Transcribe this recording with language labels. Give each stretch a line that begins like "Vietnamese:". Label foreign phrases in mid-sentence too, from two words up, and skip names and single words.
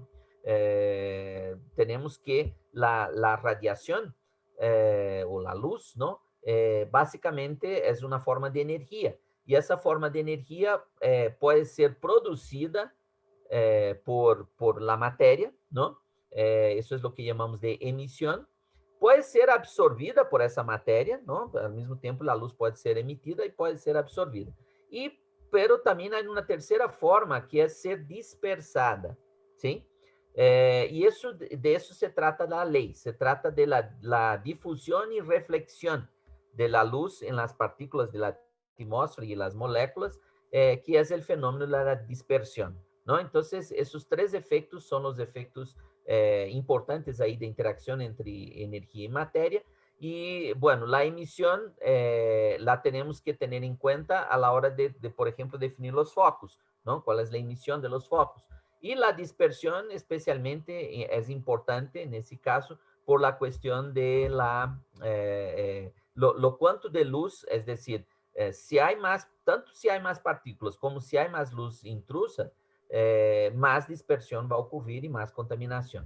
Spanish: Tenemos que la radiación o la luz, ¿no? Básicamente es una forma de energía y esa forma de energía puede ser producida por la materia, ¿no? Eso es lo que llamamos de emisión.
Portuguese: Puede ser absorvida por essa matéria, não? Ao mesmo tempo, a luz pode ser emitida e pode ser absorvida. Pero também há uma terceira forma, que é ser dispersada, sim? E de isso se trata da lei, se trata de la difusão e reflexão
Spanish: de la luz
Portuguese: em
Spanish: las partículas de la atmósfera
Portuguese: e
Spanish: las moléculas,
Portuguese: que é o fenômeno da dispersão, não? Então, esses três efeitos são os efeitos importantes
Spanish: ahí de interacción entre energía y materia. Y bueno, la emisión la tenemos que tener en cuenta a la hora de, por ejemplo, definir los focos, ¿no? ¿Cuál es la emisión de los focos? Y la dispersión especialmente es importante en ese caso por la cuestión de lo cuánto de luz, es decir, si hay más, tanto si hay más partículas como si hay más luz intrusa, más dispersión va a ocurrir y más contaminación.